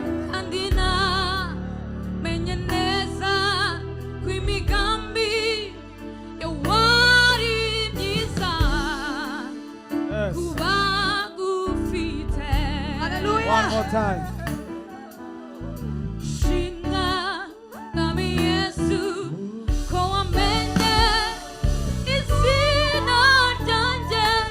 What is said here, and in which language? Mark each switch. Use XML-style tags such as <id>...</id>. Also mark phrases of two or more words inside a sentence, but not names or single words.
<rw>Kandi namenye neza ko imigambi yawe ari myiza. Yes. Kuba gufite.</rw> <en>Hallelujah. One more time.</en> <rw>Shimwa Mwami Yesu, ko wamenye izina ryanjye</rw>